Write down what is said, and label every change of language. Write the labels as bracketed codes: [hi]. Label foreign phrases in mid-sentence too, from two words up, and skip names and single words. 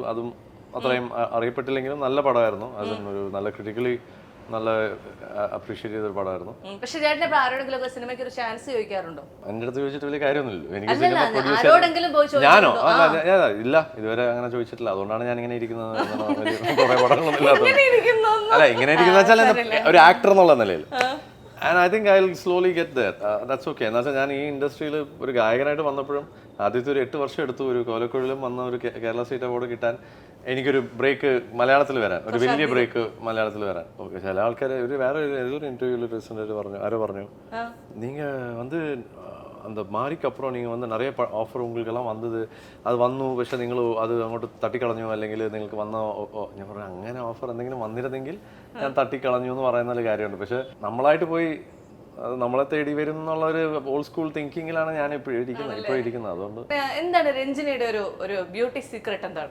[ml] അതും അത്രയും അറിയപ്പെട്ടില്ലെങ്കിലും നല്ല പടമായിരുന്നു. അതിനൊരു നല്ല ക്രിട്ടിക്കലി നല്ല അപ്രീഷിയേറ്റ് ചെയ്തൊരു പടമായിരുന്നു. പക്ഷേ ചേട്ടനെ ആരോടെങ്കിലും സിനിമയ്ക്ക് ഒരു ചാൻസ് ചോദിക്കാറുണ്ടോ? എന്റെ അടുത്ത് ചോദിച്ചിട്ട് വലിയ കാര്യമൊന്നുമില്ല. എനിക്ക് സിനിമ ഞാനോ ഇല്ല, ഇതുവരെ അങ്ങനെ ചോദിച്ചിട്ടില്ല. അതുകൊണ്ടാണ് ഞാൻ ഇങ്ങനെ ഇരിക്കുന്നത്. കുറെ പടങ്ങളൊന്നും ഇല്ലാത്ത അല്ല, ഇങ്ങനെ ഇരിക്കുന്ന വെച്ചാൽ ഒരു ആക്ടർ എന്നുള്ള നിലയിൽ. [en] and I think I will slowly get that. That's okay. [ml] എന്ന് വെച്ചാൽ ഞാൻ ഈ ഇൻഡസ്ട്രിയിൽ ഒരു ഗായകനായിട്ട് വന്നപ്പോഴും ആദ്യത്തെ ഒരു 8 വർഷം എടുത്തു ഒരു കോലക്കുഴലും വന്ന ഒരു കേരള സ്റ്റേറ്റ് അവാർഡ് കിട്ടാൻ. എനിക്കൊരു ബ്രേക്ക് മലയാളത്തിൽ വരാൻ, ഒരു വലിയ ബ്രേക്ക് മലയാളത്തിൽ വരാൻ. ഓക്കെ, ചില ആൾക്കാർ ഒരു വേറെ ഏതൊരു ഇന്റർവ്യൂവിൽ പറഞ്ഞു, ആരോ പറഞ്ഞു, നിങ്ങൾ [ta] அந்த மாரிக்கு அப்புறம் நீங்கள் வந்து நிறைய ஆஃபர் உங்களுக்கெல்லாம் [ml] വന്നത് അത് വന്നു പക്ഷെ നിങ്ങൾ അത് അങ്ങോട്ട് തട്ടിക്കളഞ്ഞു അല്ലെങ്കിൽ നിങ്ങൾക്ക് വന്ന ഞാൻ പറഞ്ഞു അങ്ങനെ ഓഫർ എന്തെങ്കിലും വന്നിരുന്നെങ്കിൽ ഞാൻ തട്ടിക്കളഞ്ഞു എന്ന് പറയുന്ന ഒരു കാര്യമുണ്ട്. പക്ഷെ നമ്മളായിട്ട് പോയി അത് നമ്മളെ തേടി വരും എന്നുള്ള ഒരു [en] old school [ml] തിങ്കിങ്ങിലാണ് ഞാൻ ഇപ്പോഴും ഇരിക്കുന്നത്. അതുകൊണ്ട് എന്താണ് രഞ്ജിനിയുടെ ഒരു [en] beauty secret [ml] എന്താണ്?